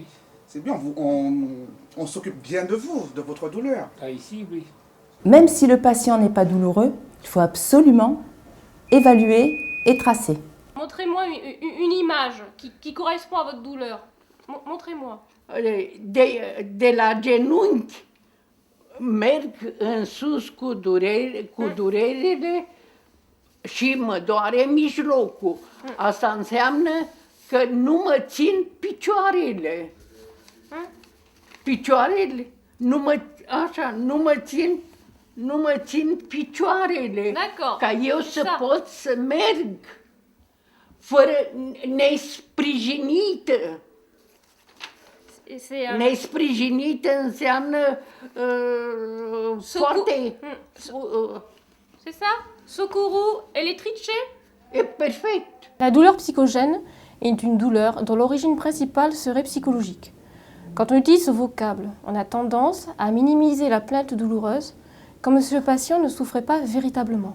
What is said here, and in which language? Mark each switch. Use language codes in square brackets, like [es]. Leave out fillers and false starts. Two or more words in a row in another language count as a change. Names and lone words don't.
[fr] C'est bien, on s'occupe bien de vous, de votre douleur. Ah, ici, oui. Même si le patient n'est pas douloureux, il faut absolument évaluer et tracer. Montrez-moi une image qui correspond à votre douleur. Montrez-moi. [ro] De la genunchi merg în sus cu durerile și mă doare mijlocul. Asta înseamnă că nu mă țin picioarele. Picioarele, nu mă țin picioarele. Ca eu să pot să merg fără nesprijinită. [fr] C'est [ro] Ne sprijinit înseamnă foarte... [fr] C'est ça? Socorro elettrice? [ro] E perfect. [fr] La douleur psychogène est une douleur dont l'origine principale serait psychologique. Quand on utilise ce vocable, on a tendance à minimiser la plainte douloureuse comme si le patient ne souffrait pas véritablement.